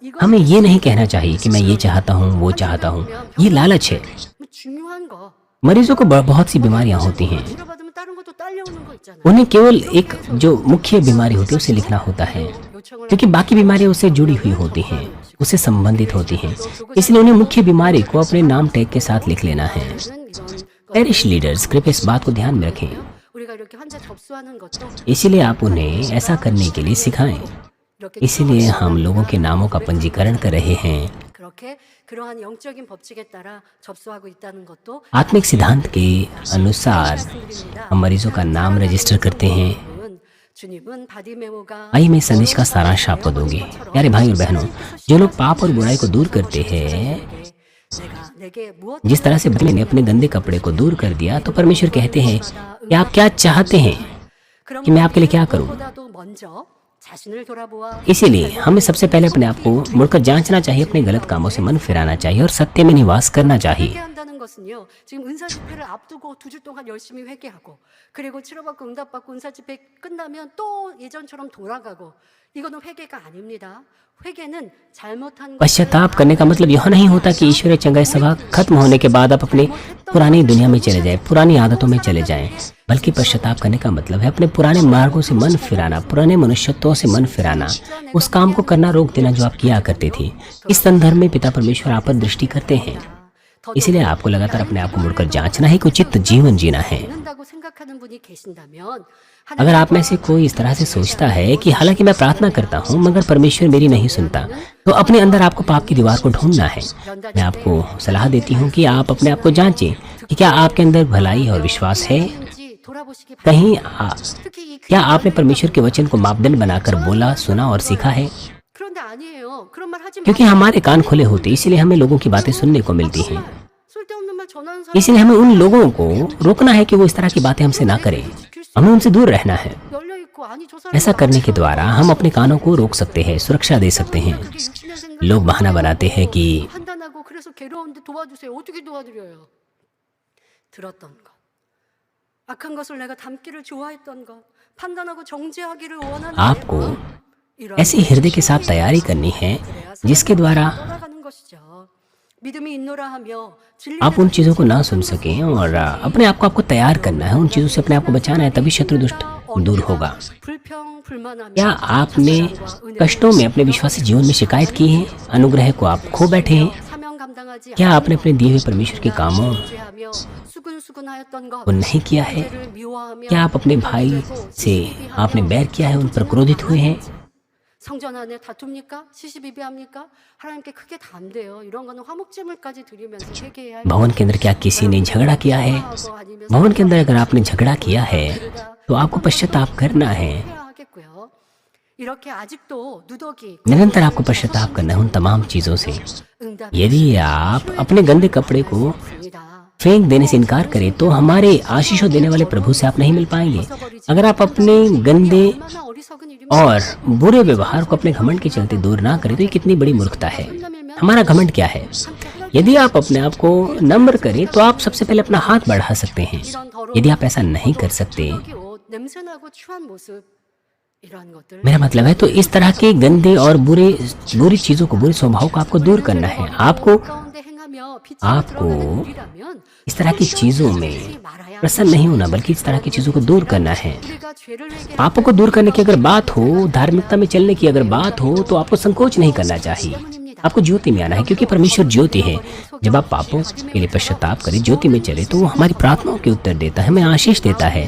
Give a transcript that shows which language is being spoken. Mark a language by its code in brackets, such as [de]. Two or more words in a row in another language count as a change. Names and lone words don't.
[ko] 이거 [hi] हमें ये नहीं कहना चाहिए कि मैं ये चाहता हूँ, वो चाहता हूँ। ये लालच है। [ko] 중요한 거 [hi] मरीजों को बहुत सी बीमारियां होती हैं, [ko] 치료받으면 다른 것도 딸려오는 거 있잖아요. [hi] उन्हें केवल एक जो मुख्य बीमारी होती है उसे लिखना होता है, [ko] 요청을 [hi] क्योंकि बाकी बीमारियां उससे जुड़ी हुई होती हैं, उससे संबंधित होती हैं। इसलिए उन्हें मुख्य बीमारी को अपने नाम टैग के साथ लिख लेना है। [ko] 하는 이런 [en] parish leaders [hi] कृपया इस बात को ध्यान में रखें। [ko] 우리가 이렇게 환자 접수하는 것도 [hi] इसीलिए आप उन्हें ऐसा करने के लिए सिखाएं। [ko] 이렇게 [hi] इसीलिए हम लोगों के नामों का पंजीकरण कर रहे हैं। [ko] 그렇게 그러한 영적인 법칙에 따라 접수하고 있다는 것도 [hi] आत्मिक सिद्धांत के अनुसार [ko] 말씀드립니다. [hi] हम मरीजों का नाम रजिस्टर करते हैं। [ko] 주님은 바디메오가 [hi] आइए मैं इस संदेश का सारांश आपको दूंगी। प्यारे भाई और बहनों, जो लोग पाप और बुराई को दूर करते हैं, [ko] 내가 내게 무엇 [hi] जिस तरह से बदले ने अपने गंदे कपड़े को दूर कर दिया, तो परमेश्वर कहते हैं कि आप क्या चाहते हैं कि मैं आपके लिए क्या करूं। [ko] 보다도 먼저 자신을 돌아보아 [hi] इसीलिए हमें सबसे पहले अपने आप को मुड़कर जांचना चाहिए, अपने गलत कामों से मन फिराना चाहिए और सत्य में निवास करना चाहिए। [ko] 회개한다는 것은요. 지금 은사 집회를 앞두고 2주 동안 열심히 회개하고 그리고 치료받고 응답받고 은사 집회 끝나면 또 예전처럼 돌아가고 이거는 회개가 아닙니다. 회개는 잘못한 [hi] पश्चाताप करने का मतलब यह नहीं होता कि ईश्वरीय चंगाई सभा खत्म होने के बाद आप अपनी पुरानी दुनिया में चले जाएं, पुरानी आदतों में चले जाएं, बल्कि पश्चाताप करने का मतलब है अपने पुराने मार्गों से मन फिराना, पुराने मनुष्यत्वों से मन फिराना, उस काम को करना रोक देना जो आप किया करते थे। इस संदर्भ में पिता परमेश्वर आप पर दृष्टि करते हैं। इसलिए आपको लगातार अपने आप को मुड़कर जांचना है कि उचित जीवन जीना है। [ko] 된다고 생각하는 분이 계신다면 [hi] अगर आप में से कोई इस तरह से सोचता है कि हालांकि मैं प्रार्थना करता हूँ मगर परमेश्वर मेरी नहीं सुनता, तो अपने अंदर आपको पाप की दीवार को ढूंढना है। मैं आपको सलाह देती हूँ कि आप अपने आप को जांचें कि क्या आपके अंदर भलाई और विश्वास है। [ko] 있는지 돌아보시기 [hi] कहीं [ko] 특히 이 [hi] क्या आपने परमेश्वर के वचन को मापदंड बनाकर बोला, सुना और सीखा है? [ko] 그런데 아니에요. 그런 말 하지 [hi] क्योंकि हमारे कान खुले होते, इसलिए हमें लोगों की बातें सुनने को मिलती हैं। [ko] 쓸데없는 말 전하는 사람 [hi] इसलिए हमें उन लोगों को रोकना है कि वो इस तरह की बातें हमसे ना करें। हमें उनसे दूर रहना है। [ko] 열려 있고 아니 저 사람 [hi] ऐसा करने के द्वारा हम अपने कानों को रोक सकते हैं, सुरक्षा दे सकते हैं। [ko] 그게 60년생 [hi] लोग बहाना बनाते हैं कि [ko] 판단하고 그래서 괴로운데 도와주세요. 어떻게 도와드려요? 들었던 것, 악한 것을 내가 담기를 좋아했던 것, 판단하고 정죄하기를 원하는 [hi] आपको [ko] 내 마음, 이러한 [hi] ऐसी हृदय के साथ तैयारी करनी है जिसके द्वारा [ko] 떠나가는 것이죠. 믿음이 있노라 하며 진리 [hi] आप उन चीज़ों को ना सुन सकें और अपने आप को आपको तैयार करना है, उन चीज़ों से अपने आप को बचाना है, तभी शत्रु दुष्ट दूर होगा। [ko] 불평 불만하며 [hi] क्या आपने कष्टों में अपने विश्वासी जीवन में शिकायत की है? अनुग्रह को आप खो बैठे हैं? [ko] 사명 감당하지 [hi] क्या आपने अपने दिए हुए परमेश्वर के कामों [ko] 않으며 수근수근하였던 것 [hi] को नहीं किया है? [ko] 죄를 미워하며 [hi] क्या आप अपने भाई से आपने बैर किया है, उन पर क्रोधित हुए हैं? [ko] 성전 안에 다툽니까? 시시비비합니까? 하나님께 크게 담대요. 이런 거는 화목제물까지 드리면서 회개해야 할 [hi] भवन के अंदर क्या किसी ने झगड़ा किया है? [ko] 거고 아니면 [hi] भवन के अंदर अगर आपने झगड़ा किया है तो आपको पश्चाताप करना है। [ko] 해야 하겠고요. 이렇게 아직도 누더기 [hi] निरंतर आपको पश्चाताप करना है उन तमाम चीज़ों से। [ko] 응답 [hi] यदि आप अपने गंदे कपड़े को [ko] 있습니다. [hi] फेंक देने से इनकार करें तो हमारे आशीषों देने वाले प्रभु से आप नहीं मिल पाएंगे। अगर आप अपने गंदे [ko] 얼마나 어리석은 일입니까? [hi] और बुरे व्यवहार को अपने घमंड के चलते दूर ना करें तो ये कितनी बड़ी मूर्खता है। हमारा घमंड क्या है? यदि आप अपने आप को नम्र करें तो आप सबसे पहले अपना हाथ बढ़ा सकते हैं। यदि आप ऐसा नहीं कर सकते, [ko] 여기 옷, 냄새나고 추한 모습 이러한 것들 [hi] मेरा मतलब है तो इस तरह के गंदे और बुरी चीजों को, बुरे स्वभाव को आपको दूर करना है। आपको [ko] 가운데 행하며 빛으로 [hi] आपको [ko] 드러나는 우리라면 [hi] इस तरह की चीजों में प्रसन्न नहीं होना बल्कि इस तरह की चीजों को दूर करना है। [ko] 우리가 죄를 회개할 [hi] पापों को दूर करने की अगर बात हो, धार्मिकता में चलने की अगर बात हो तो आपको संकोच नहीं करना चाहिए। [ko] 때문입니다. [hi] आपको ज्योति में आना है, क्योंकि परमेश्वर ज्योति है। जब आप पापों के लिए पश्चाताप करें, ज्योति में चले, तो वो हमारी प्रार्थनाओं के उत्तर देता है, हमें आशीष देता है।